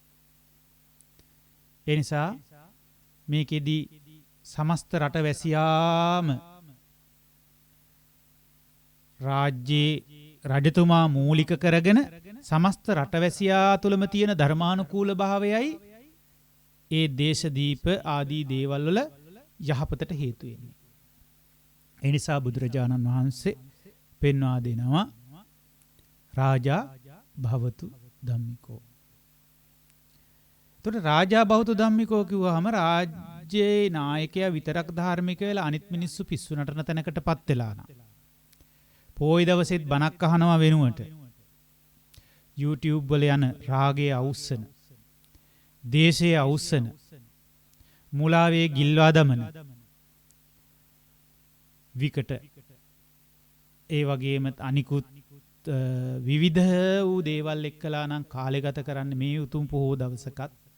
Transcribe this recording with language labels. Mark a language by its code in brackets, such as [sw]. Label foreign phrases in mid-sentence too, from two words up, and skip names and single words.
[si] ඒ නිසා මේකෙදි සමස්ත රටවැසියාම රාජ්‍යයේ රජතුමා මූලික කරගෙන සමස්ත රටවැසියා තුළම තියෙන ධර්මානුකූල භාවයයි ඒ දේශදීප ආදී දේවල් වල යහපතට හේතු වෙන්නේ. ඒ නිසා බුදුරජාණන් වහන්සේ පෙන්වා දෙනවා [pi] රාජා භවතු ධම්මිකෝ. [si] එතකොට [pi] රාජා භවතු ධම්මිකෝ [si] කිව්වහම රාජ්‍යයේ නායකයා විතරක් ධාර්මික වෙලා අනිත් මිනිස්සු පිස්සු නටන තැනකටපත් වෙලා නා. පොයි දවසෙත් බණක් අහනවා වෙනුවට YouTube වල යන රාගයේ අවුස්සන, දේශයේ අවුස්සන, මුලාවේ ගිල්වා දමන විකට ඒ වගේම අනිකුත් විවිධ වූ දේවල් එක්කලා නම් කාලය ගත කරන්න මේ උතුම් පොහෝ දවසකත්